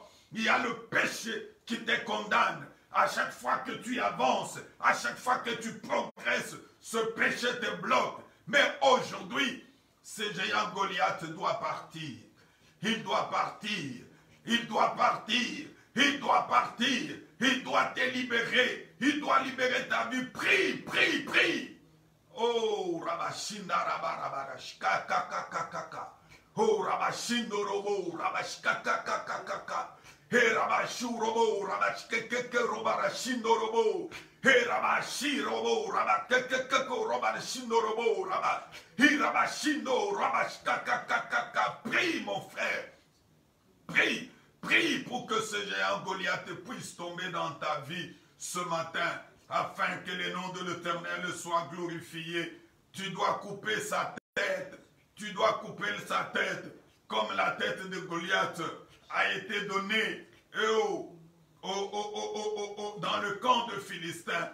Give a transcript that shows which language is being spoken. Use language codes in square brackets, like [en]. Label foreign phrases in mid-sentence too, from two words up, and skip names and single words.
[fr] Il y a le péché qui te condamne. À chaque fois que tu avances, à chaque fois que tu progresses, ce péché te bloque. Mais aujourd'hui, ce géant Goliath doit partir. Il doit partir. Il doit partir. Il doit partir. Il doit te libérer. Il doit libérer ta vie. Prie, prie, prie. Oh, Rabashinda Rabarabashka Kakakakaka. Oh, Rabashindo Robo Rabashka Kakakakaka. He Rabashurobo Rabashkeke Robarashindo Robo. He Rabashi Robo Rabakeko Robarashindo Robo Rabba. He Rabashindo Rabashka Kakakaka. Prie, mon frère. Prie. Prie pour que ce géant Goliath puisse tomber dans ta vie ce matin, afin que le nom de l'Éternel soit glorifié. Tu dois couper sa tête. Tu dois couper sa tête, comme la tête de Goliath a été donnée dans le camp de Philistins.